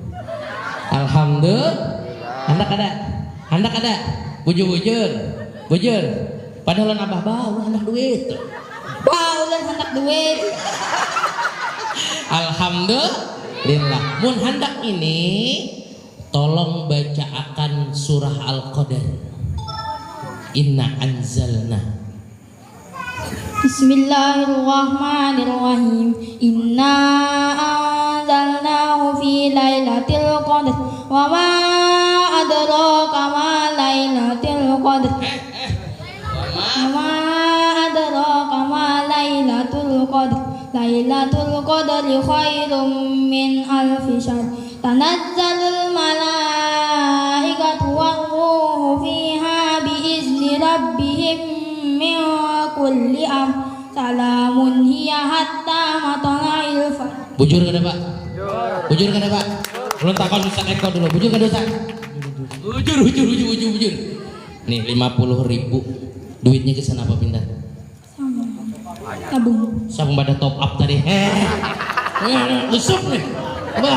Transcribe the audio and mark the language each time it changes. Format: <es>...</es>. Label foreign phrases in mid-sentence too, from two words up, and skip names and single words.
<bjn>Alhamdulillah. Anda kada. Bujur. Padahal abah bawa anak duit. Wah, udah hendak duit. Alhamdulillah. Mun hendak ini tolong baca akan surah Al-Qadar.</bjn> <ar>إنا أنزلنا. بسم الله الرحمن الرحيم. إنا أنزلناه في ليلة القدر. وما أدراك ما ليلة القدر. وما أدراك ما ليلة القدر. ليلة القدر خير من ألف شهر. تنزل الملائكة والروح فيها بإذن ربهم من كل أمر. سلام هي حتى مطلع الفجر.</ar> <bjn>Bujur kada Pak? Bujur kada Pak? Belum takon Ustaz Eko dulu. Bujur kada Ustaz? Bujur. Nih 50.000. Duitnya ke sana apa pindah? Tabung. Sabung pada top up tadi. Usuk nih. Apa?</bjn>